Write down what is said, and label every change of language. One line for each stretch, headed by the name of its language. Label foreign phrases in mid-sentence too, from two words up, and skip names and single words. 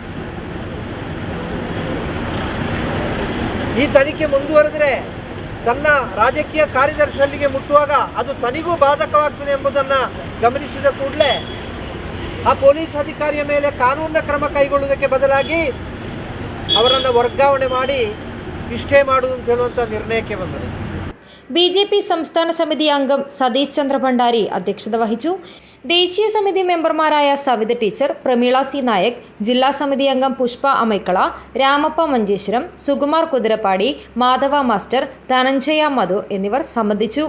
Kannada: ಈ ತನಿಖೆ ಮುಂದುವರೆದರೆ ತನ್ನ ರಾಜಕೀಯ ಕಾರ್ಯದರ್ಶಿಗೆ ಮುಟ್ಟುವಾಗ ಅದು ತನಿಗೂ ಬಾಧಕವಾಗ್ತದೆ ಎಂಬುದನ್ನು ಗಮನಿಸಿದ ಕೂಡಲೇ ಆ ಪೊಲೀಸ್ ಅಧಿಕಾರಿಯ ಮೇಲೆ ಕಾನೂನಿನ ಕ್ರಮ ಕೈಗೊಳ್ಳುವುದಕ್ಕೆ ಬದಲಾಗಿ ಅವರನ್ನು ವರ್ಗಾವಣೆ ಮಾಡಿ ಇಷ್ಟೇ ಮಾಡುವುದು ಅಂತ ಹೇಳುವಂಥ ನಿರ್ಣಯಕ್ಕೆ ಬಂದರು.
Malayalam: BJP സംസ്ഥാന സമിതി അംഗം സതീഷ് ചന്ദ്ര ഭണ്ഡാരി അധ്യക്ഷത വഹിച്ചു. ദേശീയ സമിതി മെമ്പർമാരായ സവിത ടീച്ചർ, പ്രമീള C. നായക്, ജില്ലാ സമിതി അംഗം പുഷ്പ അമൈക്കള, രാമപ്പ മഞ്ചേശ്വരം, സുകുമാർ കുതിരപ്പാടി, മാധവ മാസ്റ്റർ, ധനഞ്ജയ മധുർ എന്നിവർ സംബന്ധിച്ചു.